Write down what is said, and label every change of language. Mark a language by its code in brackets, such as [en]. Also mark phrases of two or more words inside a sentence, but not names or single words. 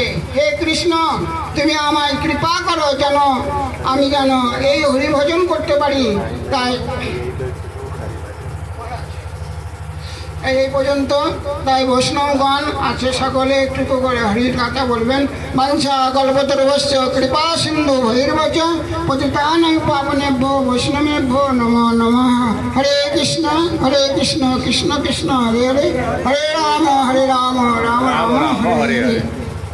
[bn] হে কৃষ্ণ তুমি আমায় কৃপা করো যেন আমি যেন এই হরিভজন করতে পারি। তাই এই পর্যন্ত। তাই বৈষ্ণবগণ আছে সকলে একটু করে হরির কথা বলবেন। [sa] বাঞ্ছা কল্পতরুভ্যশ্চ কৃপা সিন্ধু ভৈরবচ পতিতানাং পাবনেভ্যো বৈষ্ণবেভ্যো নমো নমঃ। হরে কৃষ্ণ কৃষ্ণ কৃষ্ণ হরে হরে, হরে রাম রাম রাম হরে হরে।